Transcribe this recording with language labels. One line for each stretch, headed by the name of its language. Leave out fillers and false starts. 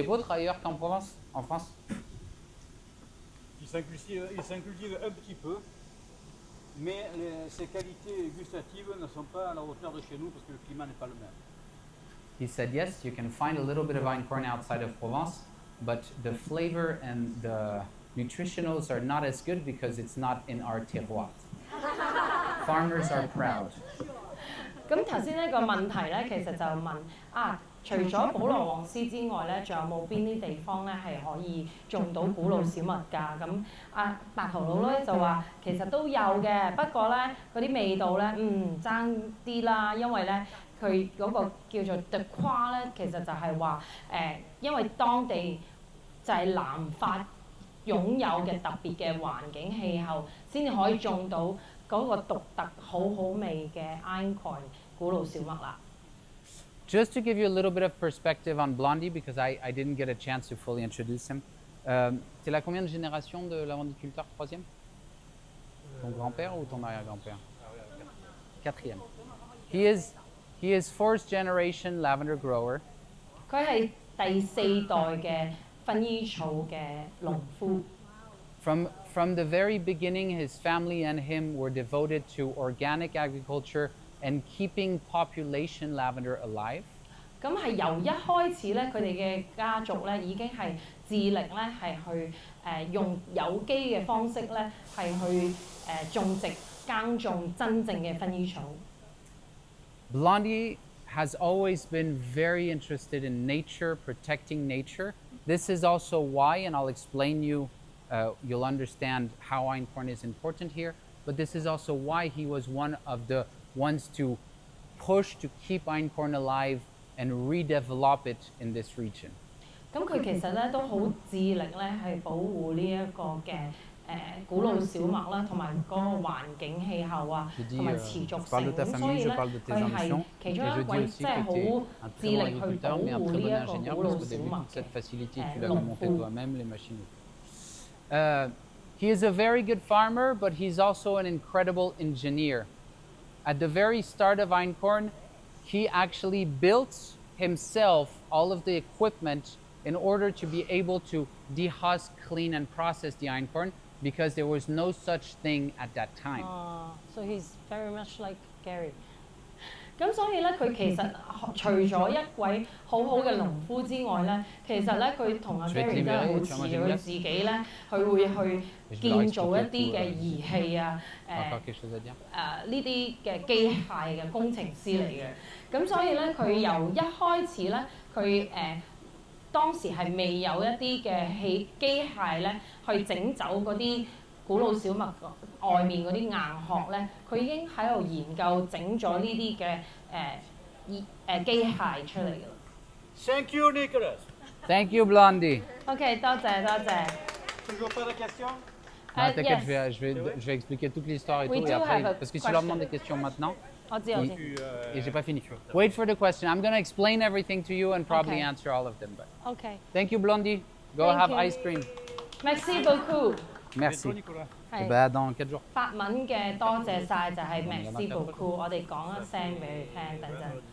French: épeautre ailleurs qu'en Provence, en France? Il s'en cultive un petit peu, mais ses qualités gustatives ne sont pas à la hauteur de chez nous parce que le climat n'est pas le même.
English: He said yes, you can find a little bit of einkorn outside of Provence, but the flavor and Nutritionals are not as good because it's not in our terroir. Farmers are proud.
Cantonese: 咁頭先呢個問題咧，其實就問除咗普羅旺斯之外咧，仲有冇邊啲地方咧係可以種到古老小麥㗎？咁白頭佬咧就話其實都有嘅，不過咧嗰啲味道咧爭啲啦，因為咧佢嗰個叫做 Terroir 咧，其實就係話因為當地就係南法擁有嘅特別嘅環境氣候，先至可以種到嗰個獨特好好味嘅 Einkorn 古老小麥啦。
English: Just to give you a little bit of perspective on Blondie, because I didn't get a chance to fully introduce him.
French: T'es la combien de génération de lavandiculteur? Troisième? Ton grand-père ou ton arrière-grand-père? Quatrième.
English: He is fourth generation lavender grower.
Cantonese: 佢係第4代嘅薰衣草嘅農夫。
English: From the very beginning, his family and him were devoted to organic agriculture and keeping population lavender alive.
Cantonese: 咁係由一開始咧，佢哋嘅家族咧已經係致力咧係去用有機嘅方式咧係去種植耕種真正嘅薰衣草。
English: Blondie has always been very interested in nature, protecting nature. This is also why, and I'll explain you'll understand how Einkorn is important here, but this is also why he was one of the ones to push to keep Einkorn alive and redevelop it in this region.
Cantonese: 咁佢其實咧都好致力咧係保護呢一個嘅古老小麥啦，同埋嗰個環境氣候啊，同埋持續性。咁所以咧，佢係其中一位即係好致力去保護呢一個古老小麥嘅農夫。
English: He is a very good farmer, but he's also an incredible engineer. At the very start of Einkorn, he actually built himself all of the equipment in order to be able to dehusk, clean, and process the Einkorn because there was no such thing at that time. So he's very much like Gary.
Cantonese: 咁所以咧，佢其實除咗一位好好嘅農夫之外咧，其實咧佢同阿 Gary 真係好似佢自己咧，佢會去建造一啲嘅儀器啊，呢啲嘅機械嘅工程師嚟嘅。咁所以咧，佢由一開始咧，佢當時係未有一啲嘅機械咧，去整走嗰啲古老小麥外面嗰啲硬殼咧，佢已經喺度研究整咗呢啲嘅機械出嚟㗎啦。
English: Thank you, Nicholas. Thank you, Blondie.
Cantonese: OK， 多謝多謝。
French: Toujours pas de questions? Ah, t'inquiète, je vais expliquer toute l'histoire et tout. Et après, parce que si je leur demande des questions maintenant, et j'ai pas fini.
English: Wait for the question. I'm going to explain everything to you and probably answer all of them. But OK。 thank you, Blondie. Go have ice cream.
French: Merci beaucoup。 Merci.
Cantonese: 係。
French: Dans 4 jours.
Cantonese: 法文嘅多謝晒就係
French: merci beaucoup，
Cantonese: 我哋講一聲俾佢聽，等陣。